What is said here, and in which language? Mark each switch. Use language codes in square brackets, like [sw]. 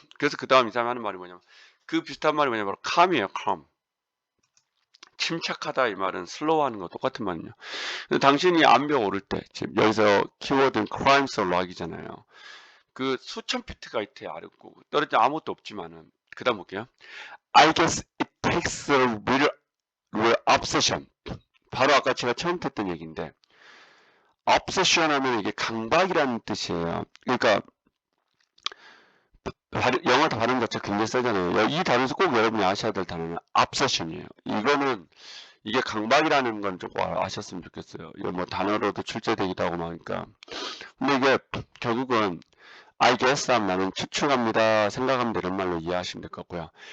[ko] 그래서 그 다음 이 사람이 하는 말이 뭐냐면 그 비슷한 말이 뭐냐면 바로 calm이에요. calm. 침착하다 이 말은 슬로우하는 거 똑같은 말이에요. 당신이 암벽 오를 때 지금 여기서 키워드는 climbs or rock이잖아요. 그 수천 피트가 있대 아래고 떨어져 아무것도 없지만은 그 다음 볼게요. [en] I guess it takes a real obsession. [ko] 바로 아까 제가 처음 했던 얘기인데 obsession 하면 이게 강박이라는 뜻이에요. 그러니까 영어 발음 자체 굉장히 세잖아요. 이 단어에서 꼭 여러분이 아셔야 될 단어는 obsession이에요. 이거는 이게 강박이라는 건 좀 아셨으면 좋겠어요. 이거 뭐 단어로도 출제되기도 하고 막니까. 근데 이게 결국은 I guess 나는 추측합니다, 생각합니다 이런 말로 이해하시면 될 것 같고요.